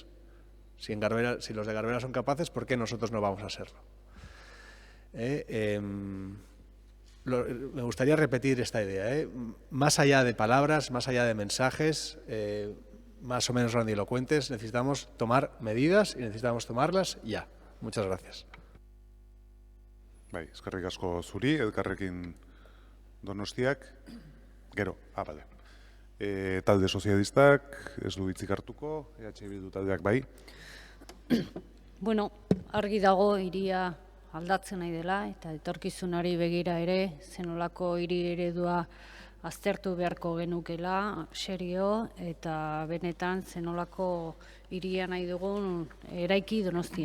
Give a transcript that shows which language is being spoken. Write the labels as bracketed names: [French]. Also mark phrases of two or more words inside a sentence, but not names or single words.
[Spanish] Si los de Garbera son capaces, ¿por qué nosotros no vamos a serlo? Me gustaría repetir esta idea. Más allá de palabras, más allá de mensajes, más o menos grandilocuentes, necesitamos tomar medidas y necesitamos tomarlas ya. Muchas gracias. [Basque] Eskerrik asko zuri, Elkarrekin Donostiak. Gero, bale. Talde sozialistak, ez du hitzik hartuko, Bildu taldeak bai. Bueno, argi dago hiria aldatzen nahi dela, eta etorkizunari begira ere, zenolako hiri eredua aztertu beharko genukela, serio, eta benetan zenolako hiria nahi dugun eraiki Donostian.